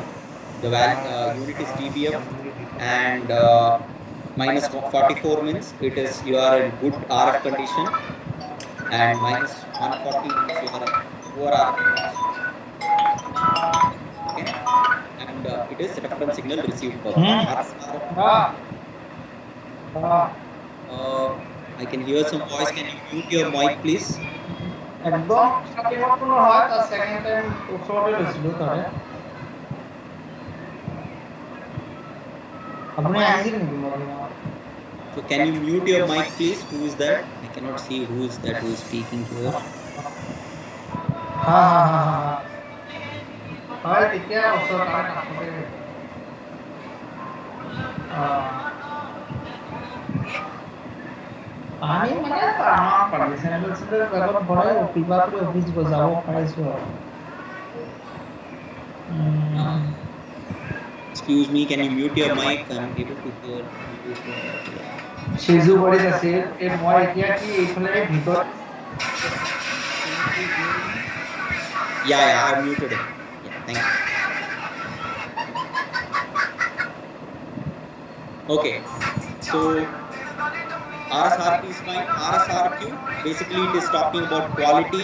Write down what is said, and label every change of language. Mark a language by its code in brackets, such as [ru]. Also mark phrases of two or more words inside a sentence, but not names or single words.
[en] The unit is dBm, and -44 means you are in good RF condition, and -140 means you are in poor RF condition. Okay, and it is reference signal received power. I can hear some voice. Can you mute your mic, please? [as] একদম স্টার্টিংত কোনো হয় তাৰ সেকেন্ড টাইম ওচৰতে লৈছিলো তাৰে আপুনি আহিছিল নেকি মৰ্নিঙত [en] So can you mute your mic, please? Who is that? I cannot see who is that who is speaking here. [as] হা হা হা হা হয় তেতিয়া ওচৰ তাৰ কাষতে পানী মানে আমাৰ পানী চেণ্ডেল বেগত ভৰাই কিবা কৰি অফিচ যাব পাৰিছো আৰু [en] Excuse me, can you mute your mic? I'm able to hear you. Shizu, what is the same? [as] মই এতিয়া কি এইফালে ভিতৰত [en] Yeah, I have muted him. Yeah, thank you. Okay, so RSRP is fine. RSRQ, basically it is talking about quality.